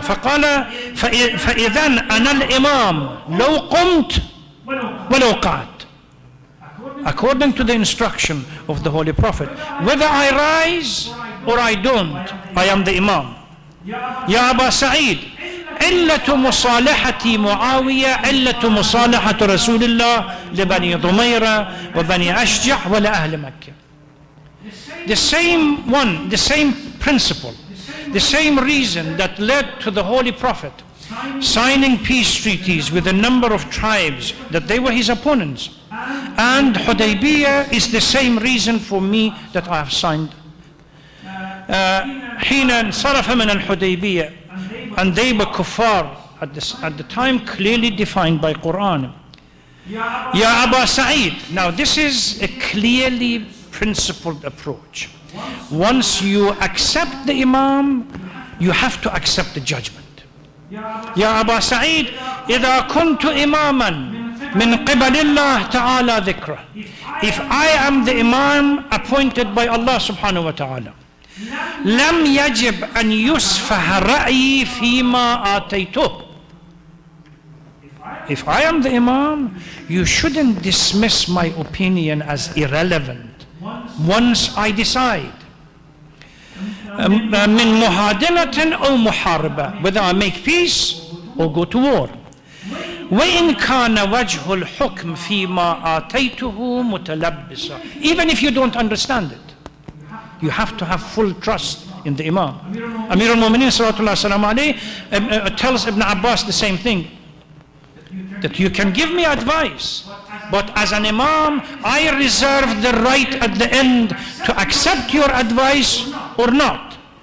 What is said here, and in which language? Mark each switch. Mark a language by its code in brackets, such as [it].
[ar] فقال فإذن أنا الإمام لو قمت ولو قعدت. [en] According to the instruction of the Holy Prophet, whether I rise or I don't, I am the Imam. [ar] يا أبا سعيد علة مصالحة معاوية علة مصالحة رسول الله لبني ضميرة وبني أشجع ولأهل مكة. [en] The same one, the same principle, the same reason that led to the Holy Prophet signing peace treaties with a number of tribes that they were his opponents. And Hudaybiyah is the same reason for me that I have signed. [ar] حين انصرف من الحديبية, [en] and they were kuffar at the time clearly defined by Quran. [ar] Ya Aba Sa'id. [en] Now this is a clearly principled approach. Once you accept the Imam, you have to accept the judgment. [ar] Ya Aba Sa'id, إذا كنت إماما من قبل الله تعالى ذكره. [en] If I am the Imam appointed by Allah subhanahu wa ta'ala, [ar] لم يجب أن يسفه رأيي فيما آتيته. [en] If I am the Imam, you shouldn't dismiss my opinion as irrelevant once I decide. [ar] من مهادنة أو محاربة, [en] whether I make peace or go to war. [ar] وإن كان وجه الحكم فيما آتيته متلبسا. [en] Even if you don't understand it, you have to have full trust in the Imam. Amir al-Mu'mineen sallallahu alaihi wasallam tells Ibn Abbas the same thing, that you can give me advice, but as an Imam I reserve the right at the end to accept your advice or not.